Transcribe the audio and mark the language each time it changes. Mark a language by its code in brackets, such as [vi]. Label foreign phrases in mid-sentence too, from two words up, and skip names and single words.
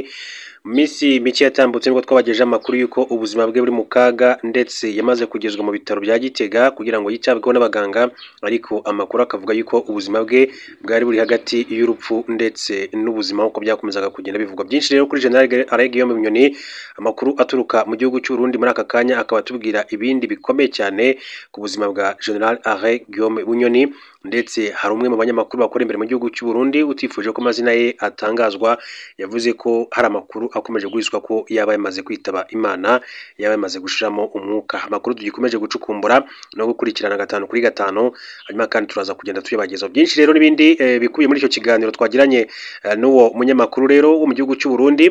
[rw] Misi mike yatambutse nibwo twabagejeje amakuru yuko ubuzima bwe buri mu kaga, ndetse yamaze kugezwa mu bitaro bya Gitega kugira ngo yitabweho n'abaganga, ariko amakuru akavuga yuko ubuzima bwe bwari buri hagati y'urupfu ndetse n'ubuzima uko byakomezaga kugenda bivugwa. Byinshi rero kuri General Alain Guillaume Bunyoni, amakuru aturuka mu gihugu cy'u Burundi muri aka kanya akaba tubwira ibindi bikomeye cyane ku buzima bwa General Alain Guillaume Bunyoni. Ndetse hari umwe mu banyamakuru bakora imbere mu gihugu cy'u Burundi utifuje ko amazina ye atangazwa, yavuze ko hari amakuru akomeje guhiswa ko yaba yamaze kwitaba Imana, yaba yamaze gushiramo umwuka. Amakuru tugikomeje gucukumbura no gukurikirana 5 kuri 5, hanyuma kandi turaza kugenda tuyabagezaho byinshi rero n'ibindi bikubiye muri icyo kiganiro twagiranye n'uwo munyamakuru rero wo mu gihugu cy'u Burundi.